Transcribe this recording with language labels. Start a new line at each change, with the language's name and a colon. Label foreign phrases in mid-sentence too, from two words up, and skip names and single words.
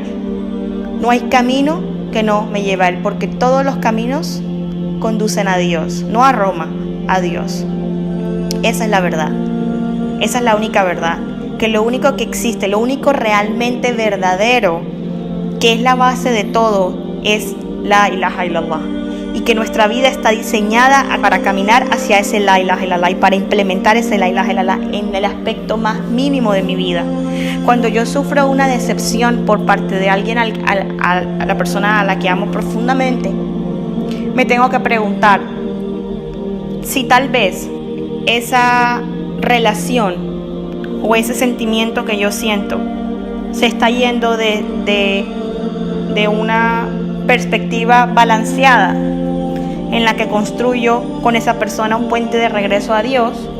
Spanish: No hay camino que no me lleve a Él, porque todos los caminos conducen a Dios, no a Roma, a Dios. Esa es la verdad, esa es la única verdad, que lo único que existe, lo único realmente verdadero, que es la base de todo, es
Arabic: لا إله إلا الله,
Spanish: y que nuestra vida está diseñada para caminar hacia ese
Arabic: لا إله إلا الله
Spanish: y para implementar ese
Arabic: لا إله إلا الله
Spanish: en el aspecto más mínimo de mi vida. Cuando yo sufro una decepción por parte de alguien, a la persona a la que amo profundamente, me tengo que preguntar si tal vez esa relación o ese sentimiento que yo siento se está yendo de una perspectiva balanceada en la que construyo con esa persona un puente de regreso a Dios,